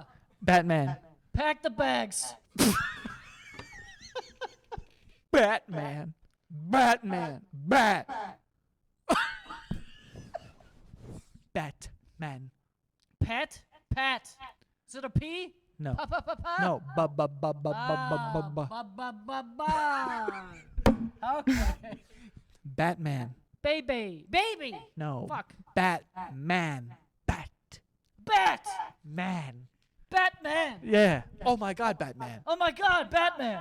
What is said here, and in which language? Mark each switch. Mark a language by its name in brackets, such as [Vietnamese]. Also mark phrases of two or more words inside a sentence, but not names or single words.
[English] Batman. Pack the bags. Batman. Batman. Batman. Pat? Pat. Is it a P? No. Pa, pa, pa, pa. No. Ba, ba, ba, ba. Okay. Batman. Baby. No. Fuck. Batman. Bat. Man. Batman. Yeah. Oh my god, Batman. Oh my god, Batman.